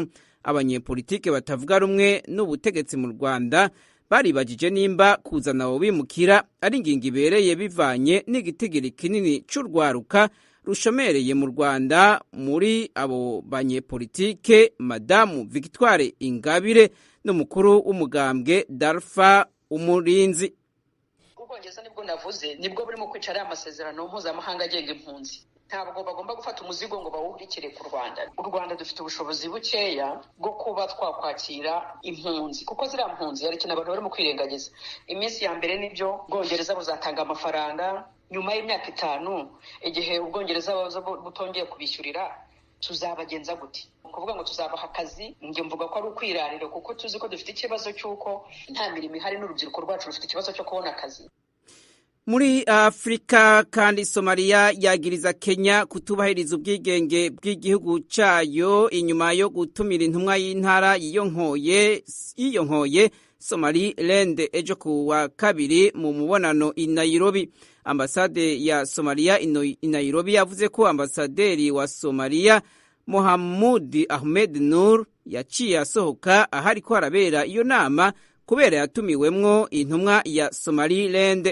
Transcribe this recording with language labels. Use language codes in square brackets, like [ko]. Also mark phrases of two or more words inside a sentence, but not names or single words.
[rn] Abanyepolitike batavuga rumwe n'ubutegetsi mu Rwanda baribajije nimba kuzana abo bimukira ari ingingo ibereye bivanye n'igitigiri kinini c'urwaruka rushomereye mu Rwanda. Muri abo banyepolitike Madamu Victoire Ingabire n'umukuru w'umugambwe Dalfa Umurinzi. [rw] Ubwongereza nibwo navuze nibwo burimo kwicara amasezerano mpuzamahanga agenga impunzi. Ntabwo bagomba gufata umuzigo ngo bawuhurikire ku Rwanda. U Rwanda dufite ubushobozi bukeya bwo kuba twakwakira impunzi kuko ziriya mpunzi hari ikintu abantu barimo kwirengagiza. Iminsi ya mbere nibyo Ubwongereza buzatanga amafaranga, nyuma y'imyaka 5 igihe Ubwongereza butongeye kubishyurira tuzabagenza gute? Kuvuga ngo tuzabaha akazi nge mvuga ko ari ukwirarira kuko tuzi ko dufite ikibazo cy'uko nta mirimo ihari n'urubyiruko rwacu rufite ikibazo cyo kubona akazi. [rn] Muri Afrika kandi Somalia yagiriza Kenya kutubahiriza ubwigenge bw'igihugu cayo inyuma yo gutumira intumwa y'intara yiyonkoye Somaliland ejo ku wa kabiri mu mubonano i Nairobi. Ambasade ya Somalia i Nairobi yavuze ko ambasaderi wa Somalia Mohamud Ahmed Nur yaciye asohoka ahari ko harabera iyo nama kubera yatumiwemwo intumwa ya Somaliland.